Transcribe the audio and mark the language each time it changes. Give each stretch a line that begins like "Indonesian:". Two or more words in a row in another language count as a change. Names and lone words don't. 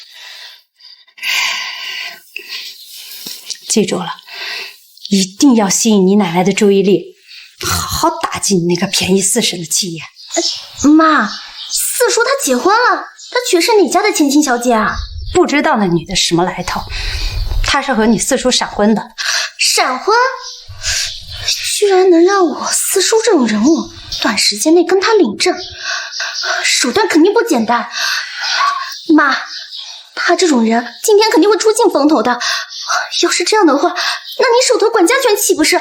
Chinese: 記住了，一定要吸引你奶奶的注意力，好好打擊你那個便宜四嬸的氣焰。媽，四叔他結婚了，他娶的是哪家的千金小姐啊？不知道那女的什麼來頭，她是和你四叔閃婚的。閃婚？居然能讓我四叔這種人物短時間內跟他領證，手段肯定不簡單。媽，他這種人今天肯定會出盡風頭的。要是這樣的話，那你手頭管家權豈不是？